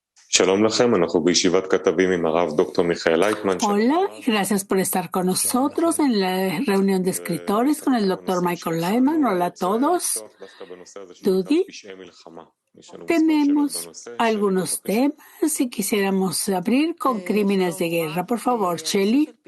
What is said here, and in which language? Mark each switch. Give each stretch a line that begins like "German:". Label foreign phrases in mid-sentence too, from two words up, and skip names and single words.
Hebrew: שלום לכם, אנחנו בישיבת כתבים עם הרב דוקטור מיכאל לייטמן.
Spanish: Hola, gracias por estar con nosotros en la reunión de escritores con el doctor Michael Lehman. Hola a todos. Tudy, tenemos algunos temas y quisiéramos abrir con crímenes de guerra. Por favor, Shelley.